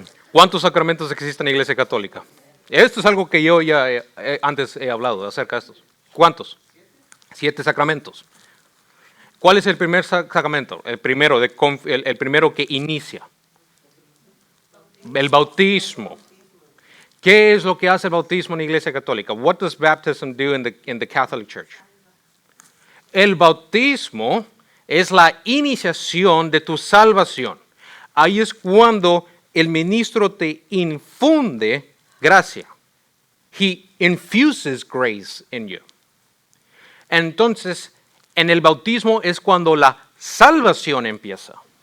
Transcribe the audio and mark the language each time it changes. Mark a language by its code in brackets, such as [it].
[es] ¿Cuántos sacramentos existen en la Iglesia Católica? Esto es algo que yo ya antes he hablado acerca de estos. ¿Cuántos? 7 sacramentos. ¿Cuál es el primer sacramento? El primero, el primero que inicia. El bautismo. ¿Qué es lo que hace el bautismo en la Iglesia Católica? [en] What does baptism do in the Catholic Church? [es] El bautismo es la iniciación de tu salvación. Ahí es cuando el ministro te infunde gracia. [en] He infuses grace in you. [es] Entonces, en el bautismo es cuando la salvación empieza.